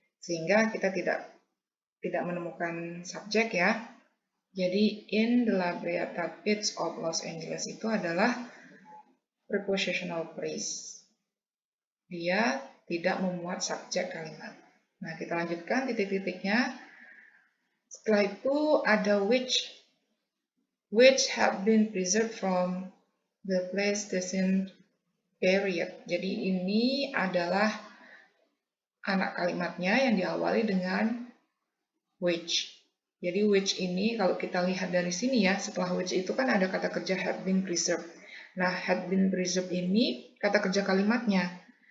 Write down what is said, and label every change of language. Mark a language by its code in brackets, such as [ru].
[id] Sehingga kita tidak menemukan subjek ya. Jadi [en] in the La Brea Beach of Los Angeles [id] itu adalah prepositional phrase. Dia tidak memuat subjek kalimat. Nah, kita lanjutkan titik-titiknya. Setelah itu ada [en] which have been preserved from the Pleistocene period. [id] Jadi ini adalah anak kalimatnya yang diawali dengan which. Jadi which ini kalau kita lihat dari sini ya, setelah which itu kan ada kata kerja [en] have been preserved. [id] Nah, [en] have been preserved [id] ini kata kerja kalimatnya.